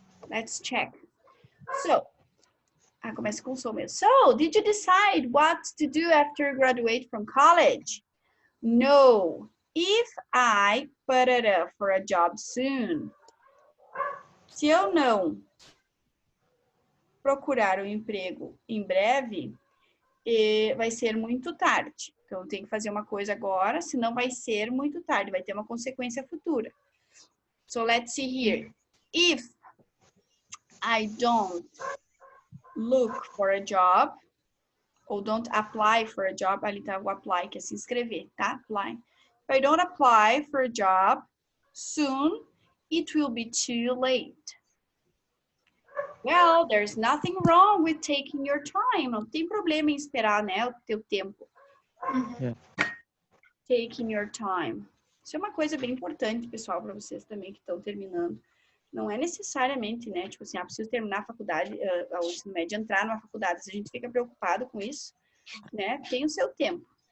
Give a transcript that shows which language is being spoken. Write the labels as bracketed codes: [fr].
[en] Let's check. So, [pt] começa com som mesmo. [en] So, did you decide what to do after you graduate from college? No. If I put it up for a job soon. [pt] Se eu não procurar um emprego em breve, vai ser muito tarde. Então, eu tenho que fazer uma coisa agora, senão vai ser muito tarde, vai ter uma consequência futura. [en] So, let's see here. If I don't look for a job, ou don't apply for a job, [pt] ali tá o apply, que é se inscrever, tá? [en] Apply. If I don't apply for a job soon, it will be too late. Well, there's nothing wrong with taking your time. [pt] Não tem problema em esperar, né, o teu tempo. [en] Yeah. Taking your time. [pt] Isso é uma coisa bem importante, pessoal, para vocês também que estão terminando. Não é necessariamente, né, tipo assim, preciso terminar a faculdade, o ensino médio, entrar numa faculdade. Se a gente fica preocupado com isso, né, tem o seu tempo.